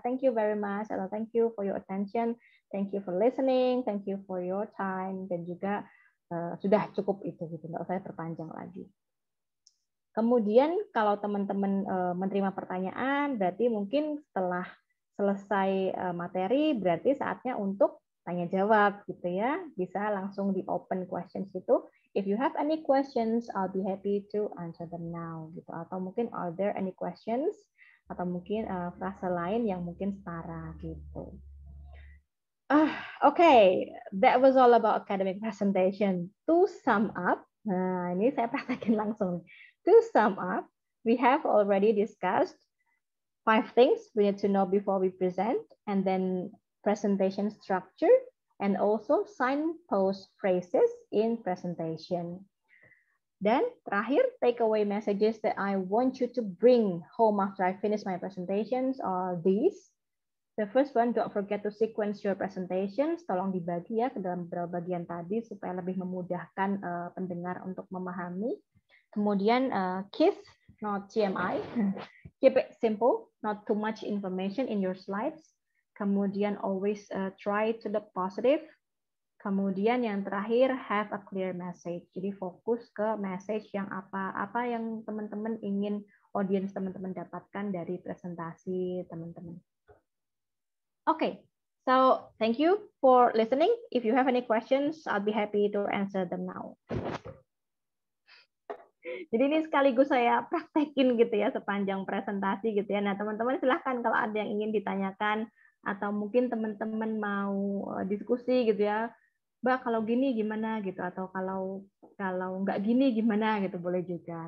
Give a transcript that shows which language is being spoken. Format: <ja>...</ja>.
<en>Thank you very much, atau thank you for your attention, thank you for listening, thank you for your time,</en> <id>dan juga sudah cukup itu gitu, nggak usah perpanjang lagi. Kemudian kalau teman-teman menerima pertanyaan, berarti mungkin setelah selesai materi, berarti saatnya untuk tanya jawab gitu ya. Bisa langsung di open questions itu.</id> <en>If you have any questions, I'll be happy to answer them now gitu.</en> <id>Atau mungkin</id> <en>are there any questions?</en> <id>Atau mungkin frase lain yang mungkin setara gitu.</id> <en>Okay, that was all about academic presentation. To sum up,</en> <id>nah ini saya praktekin langsung.</id> <en>To sum up, we have already discussed 5 things we need to know before we present, and then presentation structure, and also signpost phrases in presentation.</en> <id>Dan terakhir,</id> <en>takeaway messages that I want you to bring home after I finish my presentations are these. The first one, don't forget to sequence your presentations.</en> <id>Tolong dibagi ya ke dalam beberapa bagian tadi supaya lebih memudahkan pendengar untuk memahami.</id> <en>Kemudian KISS, not TMI. Keep it simple, not too much information in your slides. Kemudian always try to look positive. Kemudian yang terakhir, have a clear message.</en> <id>Jadi fokus ke message yang apa yang teman-teman ingin audience teman-teman dapatkan dari presentasi teman-teman.</id> <en>Okay, so thank you for listening. If you have any questions, I'll be happy to answer them now.</en> <id>Jadi ini sekaligus saya praktekin gitu ya sepanjang presentasi gitu ya. Nah teman-teman silahkan kalau ada yang ingin ditanyakan atau mungkin teman-teman mau diskusi gitu ya. Mbak kalau gini gimana gitu, atau kalau nggak gini gimana gitu boleh juga.</id>